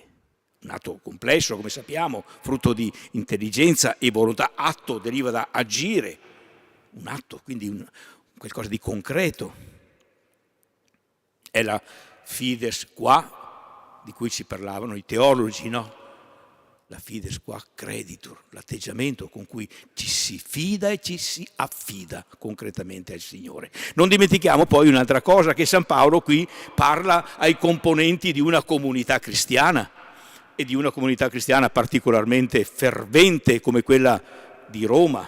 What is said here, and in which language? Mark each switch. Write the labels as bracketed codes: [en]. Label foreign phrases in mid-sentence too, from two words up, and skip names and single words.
[it] Un atto complesso, come sappiamo, frutto di intelligenza e volontà. Atto deriva da agire, un atto, quindi qualcosa di concreto. È la [la] fides qua, [it] di cui ci parlavano i teologi, no? [la] La fides qua creditur, [it] l'atteggiamento con cui ci si fida e ci si affida concretamente al Signore. Non dimentichiamo poi un'altra cosa, che San Paolo qui parla ai componenti di una comunità cristiana, e di una comunità cristiana particolarmente fervente come quella di Roma.